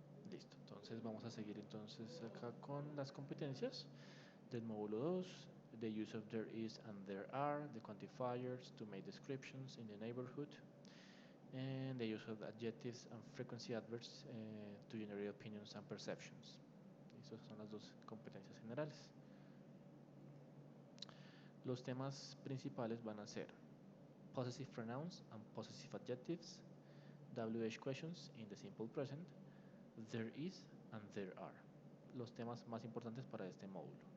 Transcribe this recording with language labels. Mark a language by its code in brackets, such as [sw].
[es] Listo, entonces vamos a seguir entonces acá con las competencias del módulo 2. [en] The use of there is and there are, the quantifiers to make descriptions in the neighborhood, and the use of adjectives and frequency adverbs to generate opinions and perceptions. [es] Esas son las dos competencias generales. Los temas principales van a ser [en] possessive pronouns and possessive adjectives, [es] WH questions in the simple present, [en] there is and there are. [es] Los temas más importantes para este módulo.